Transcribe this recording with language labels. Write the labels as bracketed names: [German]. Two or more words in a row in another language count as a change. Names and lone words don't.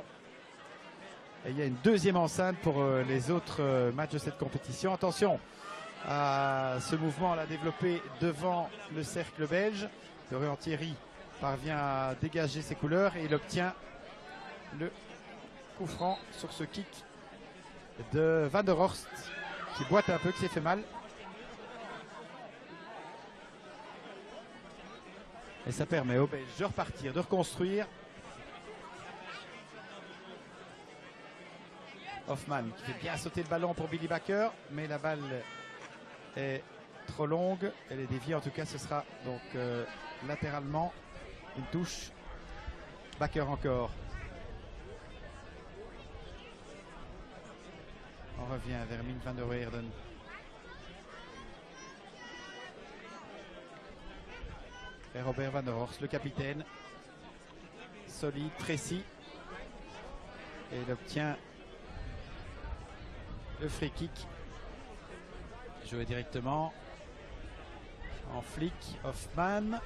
[French] Et il y a une deuxième enceinte pour les autres matchs de cette compétition. Attention à ce mouvement à la développer devant le cercle belge. Dorian Thierry parvient à dégager ses couleurs et il obtient le coup franc sur ce kick de Van der Horst qui boite un peu, qui s'est fait mal. Et ça permet aux Belges de repartir, de reconstruire. Hoffman qui fait bien sauter le ballon pour Billy Bakker, mais la balle est trop longue. Elle est déviée, en tout cas ce sera donc latéralement une touche. Bakker encore. On revient vers Mick van der Weerden. Et Robert Van der Horst, le capitaine. Solide, précis. Et il obtient le [English] free kick. [French] Joué directement en flic. Hoffman.